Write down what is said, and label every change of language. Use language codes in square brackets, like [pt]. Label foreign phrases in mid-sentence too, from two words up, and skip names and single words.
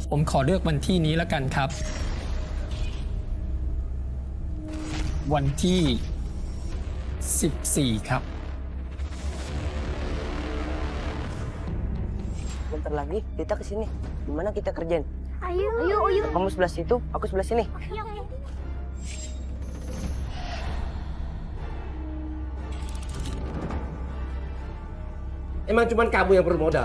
[th] ขอเลือกวันที่นี้แล้วกันครับ วันที่ 14 ครับ [id] Bentar lagi kita kesini. Gimana kita kerjain? Ayo. Kamu sebelah situ, aku sebelah sini. Emang cuman kamu yang perlu modal.